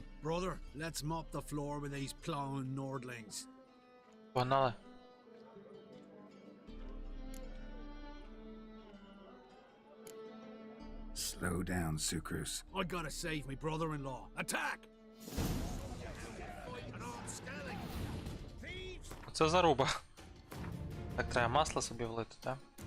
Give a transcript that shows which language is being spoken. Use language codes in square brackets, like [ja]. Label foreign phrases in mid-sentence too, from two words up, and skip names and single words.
[en] Brother, let's mop the floor with these plowing Nordlings. [uk] Погнали. [en] Slow down, Sucrus. I gotta save my brother-in-law. Attack! [uk] Це заруба. Так, треба масло собі влити, так?